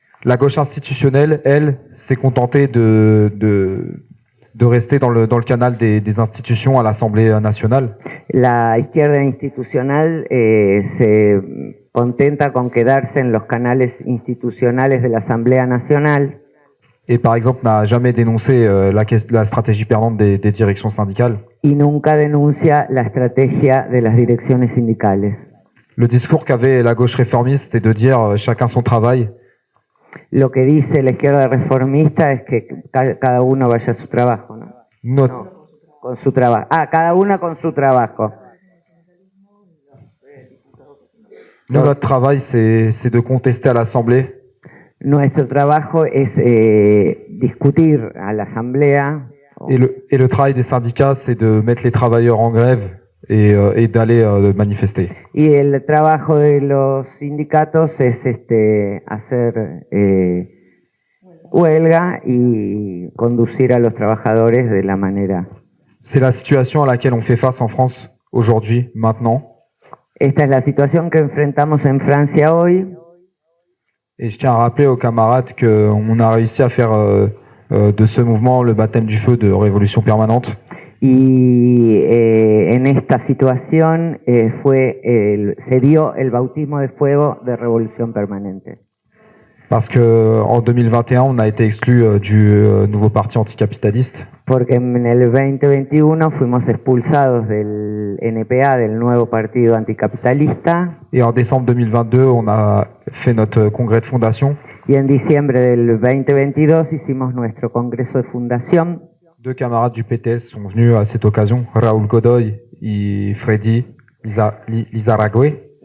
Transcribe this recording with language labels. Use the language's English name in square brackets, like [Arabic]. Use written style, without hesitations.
[French] La gauche institutionnelle, elle, s'est contentée de rester dans le canal des institutions à l'Assemblée nationale. [Spanish] La izquierda institucional se contenta con quedarse en los canales institucionales de la Asamblea Nacional. [French] Et par exemple n'a jamais dénoncé la stratégie perdante des directions syndicales. [Spanish] Y nunca denuncia la estrategia de las direcciones sindicales. [French] Le discours qu'avait la gauche réformiste, c'était de dire chacun son travail. [Spanish] Lo que dice la izquierda reformista es que cada uno vaya a su trabajo, ¿no? [French] Notre, [Spanish] Con su trabajo. Cada uno con su trabajo. [French] notre travail, c'est de contester à l'Assemblée [Spanish] Nuestro trabajo es discutir a la asamblea [French] et le travail des syndicats, c'est de mettre les travailleurs en grève et d'aller manifester. [Spanish] y el trabajo de los sindicatos es hacer huelga y conducir a los trabajadores de la manera. [French] C'est la situation à laquelle on fait face en France aujourd'hui, maintenant. [Spanish] Esta es la situación que enfrentamos en Francia hoy. [French] Et je tiens à rappeler aux camarades qu'on a réussi à faire de ce mouvement le baptême du feu de Révolution Permanente. [Spanish] Y en esta situación se dio el bautismo de fuego de Revolución Permanente. [French] Parce qu'en 2021, on a été exclu du nouveau parti anticapitaliste. [Spanish] Porque en el 2021 fuimos expulsados del NPA, del nuevo partido anticapitalista, [French] Et en décembre 2022, on a fait notre congrès de fondation. [Spanish] y en diciembre del 2022 hicimos nuestro congreso de fundación. [French] 2 camarades du PTS sont venus à cette occasion, Raoul Godoy et Freddy Lizarrague.